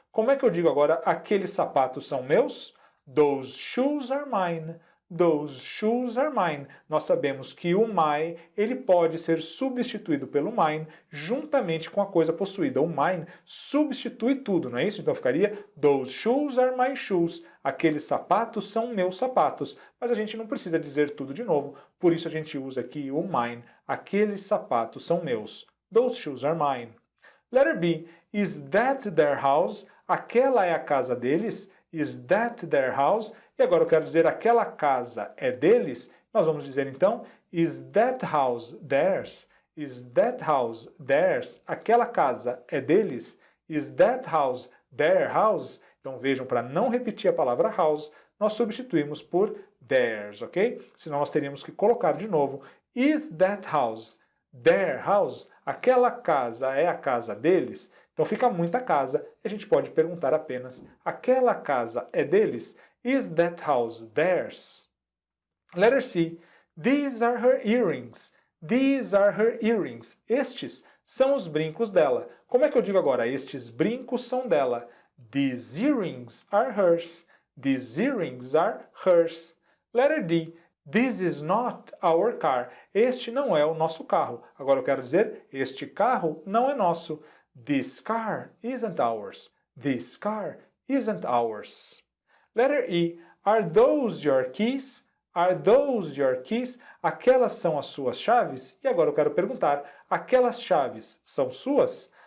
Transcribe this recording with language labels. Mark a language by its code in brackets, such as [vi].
[pt] Como é que eu digo agora, aqueles sapatos são meus? [en] Those shoes are mine. Those shoes are mine. [pt] Nós sabemos que o my, ele pode ser substituído pelo mine juntamente com a coisa possuída. O mine substitui tudo, não é isso? Então ficaria [en] those shoes are my shoes. [pt] Aqueles sapatos são meus sapatos. Mas a gente não precisa dizer tudo de novo, por isso a gente usa aqui o mine. Aqueles sapatos são meus. [en] Those shoes are mine. Letter B. Is that their house? [pt] Aquela é a casa deles? [en] Is that their house? [pt] E agora eu quero dizer aquela casa é deles? Nós vamos dizer então, [en] is that house theirs? Is that house theirs? [pt] Aquela casa é deles? [en] Is that house their house? [pt] Então vejam, para não repetir a palavra house, nós substituímos por theirs, ok? Senão nós teríamos que colocar de novo, [en] is that house their house? [pt] Aquela casa é a casa deles? Então fica muita casa e a gente pode perguntar apenas, aquela casa é deles? [en] Is that house theirs? Letter C. These are her earrings. These are her earrings. [pt] Estes são os brincos dela. Como é que eu digo agora? Estes brincos são dela. [en] These earrings are hers. These earrings are hers. Letter D. This is not our car. [pt] Este não é o nosso carro. Agora eu quero dizer, este carro não é nosso. [en] This car isn't ours. This car isn't ours. Letter E. Are those your keys? Are those your keys? [pt] Aquelas são as suas chaves? E agora eu quero perguntar, aquelas chaves são suas?